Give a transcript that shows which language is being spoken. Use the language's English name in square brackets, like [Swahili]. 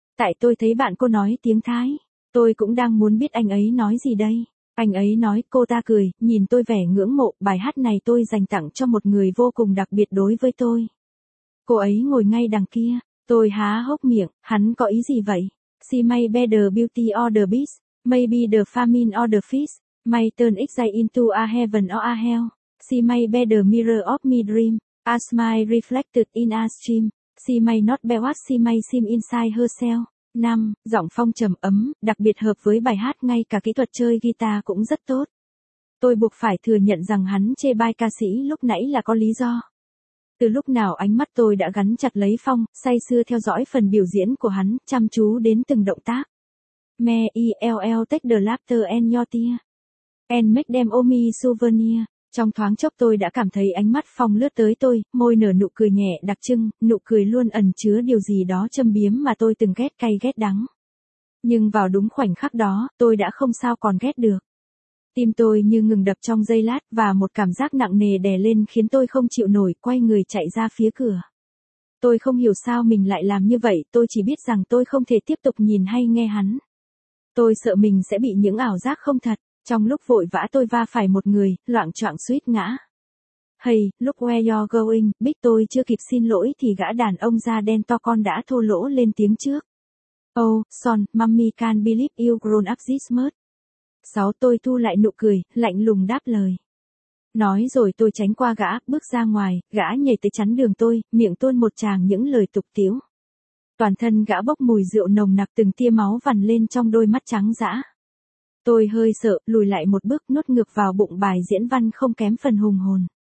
[Vietnamese] Tại tôi thấy bạn cô nói tiếng Thái. Tôi cũng đang muốn biết anh ấy nói gì đây. Anh ấy nói, cô ta cười, nhìn tôi vẻ ngưỡng mộ, bài hát này tôi dành tặng cho một người vô cùng đặc biệt đối với tôi. Cô ấy ngồi ngay đằng kia, tôi há hốc miệng, hắn có ý gì vậy? [English] She may be the beauty or the beast, maybe the famine or the feast, may turn exile into a heaven or a hell. She may be the mirror of my dream, a smile reflected in a stream. She may not be what she may seem inside herself. [Vietnamese] 5. Giọng phong trầm ấm, đặc biệt hợp với bài hát, ngay cả kỹ thuật chơi guitar cũng rất tốt. Tôi buộc phải thừa nhận rằng hắn chê bai ca sĩ lúc nãy là có lý do. Từ lúc nào ánh mắt tôi đã gắn chặt lấy Phong, say sưa theo dõi phần biểu diễn của hắn, chăm chú đến từng động tác. [English] Me ill take the laughter and your tear. And make them owe me souvenir. [Vietnamese] Trong thoáng chốc tôi đã cảm thấy ánh mắt Phong lướt tới tôi, môi nở nụ cười nhẹ đặc trưng, nụ cười luôn ẩn chứa điều gì đó châm biếm mà tôi từng ghét cay ghét đắng. Nhưng vào đúng khoảnh khắc đó, tôi đã không sao còn ghét được. Tim tôi như ngừng đập trong giây lát và một cảm giác nặng nề đè lên khiến tôi không chịu nổi, quay người chạy ra phía cửa. Tôi không hiểu sao mình lại làm như vậy, tôi chỉ biết rằng tôi không thể tiếp tục nhìn hay nghe hắn. Tôi sợ mình sẽ bị những ảo giác không thật. Trong lúc vội vã tôi va phải một người, loạng choạng suýt ngã. [English] Hey, look where you're going, [Vietnamese] biết tôi chưa kịp xin lỗi thì gã đàn ông da đen to con đã thô lỗ lên tiếng trước. [English] Oh, son, mommy can't believe you grown up this much. [Vietnamese] 6. Tôi thu lại nụ cười, lạnh lùng đáp lời. Nói rồi tôi tránh qua gã, bước ra ngoài, gã nhảy tới chắn đường tôi, miệng tuôn một tràng những lời tục tiếu. Toàn thân gã bốc mùi rượu nồng nặc, từng tia máu vằn lên trong đôi mắt trắng dã. Tôi hơi sợ, lùi lại một bước, nuốt ngược vào bụng bài diễn văn không kém phần hùng hồn.